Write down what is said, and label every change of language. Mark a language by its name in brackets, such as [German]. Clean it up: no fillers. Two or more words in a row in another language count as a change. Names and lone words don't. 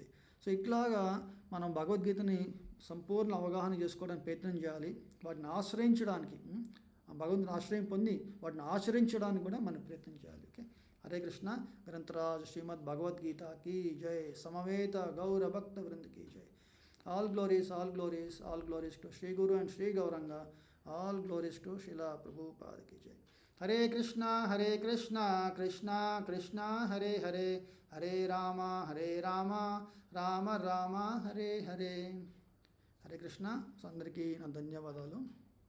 [Telugu] సో ఇట్లాగా మనం భగవద్గీతని సంపూర్ణ అవగాహన చేసుకోవడానికి ప్రయత్నం చేయాలి. వాటిని ఆశ్రయించడానికి, భగవంతుని ఆశ్రయం పొంది వాటిని ఆచరించడానికి కూడా మనం ప్రయత్నం చేయాలి. ఓకే, [Sanskrit] హరే కృష్ణ. [Telugu] గ్రంథరాజ్ శ్రీమద్ భగవద్గీతకి జై. [Sanskrit] సమవేత గౌర భక్త వృంద [Hindi] की जय. [English] All glories to Sri Guru and Sri Gauranga. All glories to Srila Prabhupada [Hindi] की जय. [Sanskrit] हरे कृष्ण कृष्ण कृष्ण हरे हरे, हरे राम राम राम हरे हरे. హరే కృష్ణ. [Telugu] సో అందరికీ నా ధన్యవాదాలు.